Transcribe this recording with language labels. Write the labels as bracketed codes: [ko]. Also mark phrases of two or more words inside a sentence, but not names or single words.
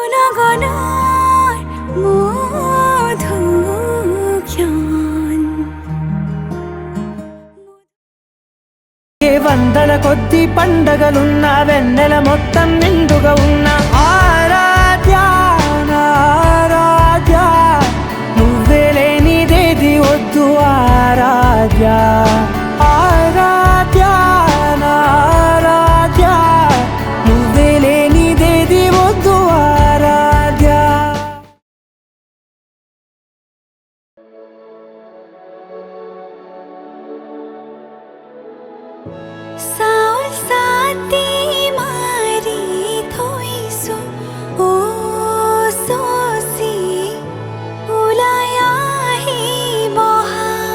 [as] গগনৰ মধু জ্ঞান [te] వందల కొద్ది పండగలున్న వెన్నెల మొత్తం నిండుగా ఉన్న ఆరాధ్య ఆరాధ్య నువ్వే లేనిదేది వద్దు ఆరాధ్య ఆరాధ్య ఆరాధ్య నువ్వే లేనిదేది వద్దు ఆరాధ్య [as] চাউল চাতি মাৰি থৈছো ও চচি ওলাই আহিবহা